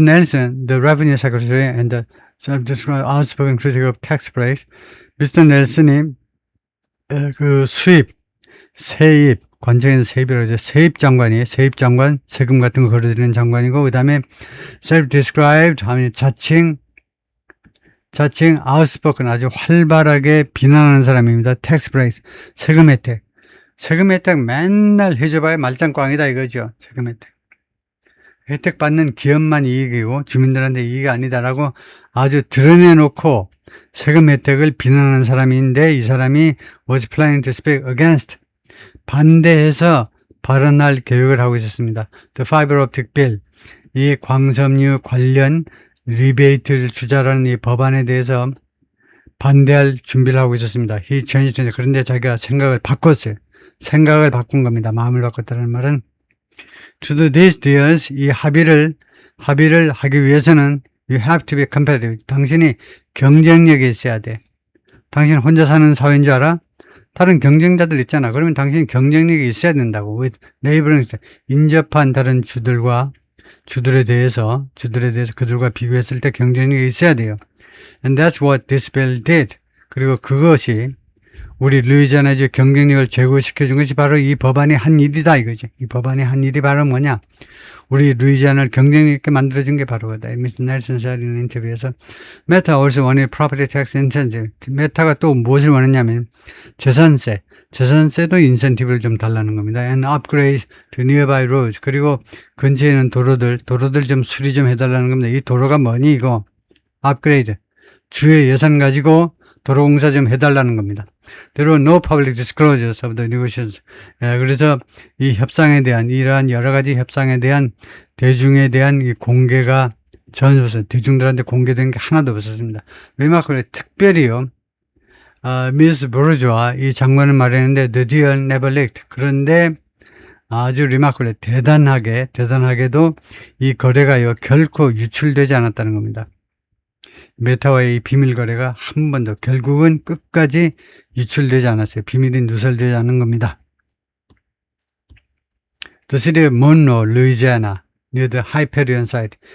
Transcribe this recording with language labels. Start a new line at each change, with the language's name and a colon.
English: Nelson, the Revenue Secretary and the self-described outspoken critic of tax breaks, Mr.
Korean: Nelson이 그 세입, 관청에서 세입이라고 하죠. 세입 장관이에요. 세입 장관, 세금 같은 거 걸어드리는 장관이고, 그 다음에 self-described 하면 자칭 outspoken, 아주 활발하게 비난하는 사람입니다. tax breaks, 세금 혜택 맨날 해줘봐야 말짱꽝이다 이거죠. 세금 혜택 받는 기업만 이익이고 주민들한테 이익이 아니다라고 아주 드러내놓고 세금 혜택을 비난하는 사람인데, 이 사람이
English: was planning to speak against,
Korean: 반대해서 발언할 계획을 하고 있었습니다.
English: The fiber optic bill,
Korean: 이 광섬유 관련 리베이트를 주자라는 이 법안에 대해서 반대할 준비를 하고 있었습니다.
English: He changed.
Korean: 그런데 자기가 생각을 바꿨어요. 생각을 바꾼 겁니다. 마음을 바꿨다는 말은
English: to do these deals,
Korean: 이 합의를 하기 위해서는
English: you have to be competitive.
Korean: 당신이 경쟁력이 있어야 돼. 당신 혼자 사는 사회인 줄 알아? 다른 경쟁자들 있잖아. 그러면 당신이 경쟁력이 있어야 된다고.
English: with neighboring,
Korean: 인접한 다른 주들에 대해서 그들과 비교했을 때 경쟁력이 있어야 돼요.
English: And that's what this bill did.
Korean: 그리고 그것이 우리 루이지애나주 경쟁력을 제고시켜준 것이 바로 이 법안이 한 일이다 이거죠. 이 법안이 한 일이 바로 뭐냐? 우리 루이지애나를 경쟁력 있게 만들어준 게 바로 그거다.
English: 미스터 넬슨 said in 인터뷰에서 Meta also wanted property tax incentive.
Korean: 메타가 또 무엇을 원했냐면 재산세도 인센티브를 좀 달라는 겁니다.
English: And upgrade to nearby roads.
Korean: 그리고 근처에 있는 도로들 좀 수리 좀 해달라는 겁니다. 이 도로가 뭐니 이거? 업그레이드. 주의 예산 가지고 도로 공사 좀 해달라는 겁니다.
English: There were no public disclosures of the negotiations.
Korean: 그래서 이 협상에 대한, 이러한 여러 가지 협상에 대한 대중에 대한 이 공개가 전혀 없어요. 대중들한테 공개된 게 하나도 없었습니다. 왜냐하면 특별히요, 미스 보르주아 이 장관은 말했는데
English: the deal never leaked.
Korean: 그런데 아주 리마클레 대단하게도 이 거래가요 결코 유출되지 않았다는 겁니다. 메타와의 이 비밀 거래가 한 번도 결국은 끝까지 유출되지 않았어요. 비밀이 누설되지 않은 겁니다.
English: The city of Monroe, Louisiana, near the Hyperion site.